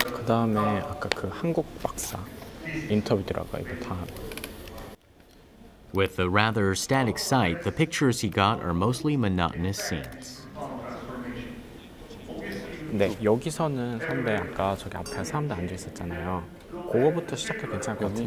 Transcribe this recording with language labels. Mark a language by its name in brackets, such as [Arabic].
[Korean] 그 다음에 아까 그 한국 박사 인터뷰 들어가 이거 다. [English] With a rather static site, the pictures he got are mostly monotonous scenes. [Korean] 네, 여기서는 선배 아까 저기 앞에 사람들 앉아 있었잖아요. 그거부터 시작해도 괜찮을 것 같아요.